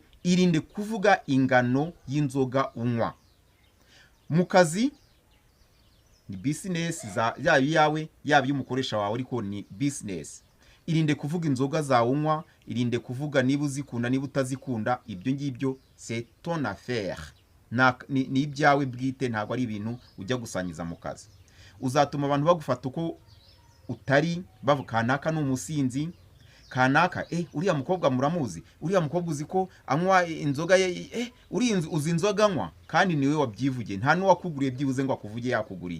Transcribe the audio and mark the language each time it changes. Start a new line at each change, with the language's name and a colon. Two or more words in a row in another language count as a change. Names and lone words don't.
Kinyarwanda: Irinde kuvuga ingano y'inzoga unywa mu kazi. Ni business yaba iyawe yaba iy'umukoresha wawe, ariko ni business. Irinde kuvuga inzoga zawe unywa, irinde kuvuga niba uzikunda niba utazikunda. Ibyo ngibyo
French: c'est ton affaire,
Kinyarwanda: ni ibyawe bwite, ntabwo ari ibintu ujya gusangiza mu kazi. Uzatuma abantu bagufata uko utari, bavuga kanaka ni umusinzi, kanaka uriya mukobwa muramuzi, uriya mukobwa uzi ko anywa inzoga ye, uzi inzoga anywa, kandi niwe wabyivugiye, nta n'uwakuguriye byibuze ngo akuvuge yakuguriye.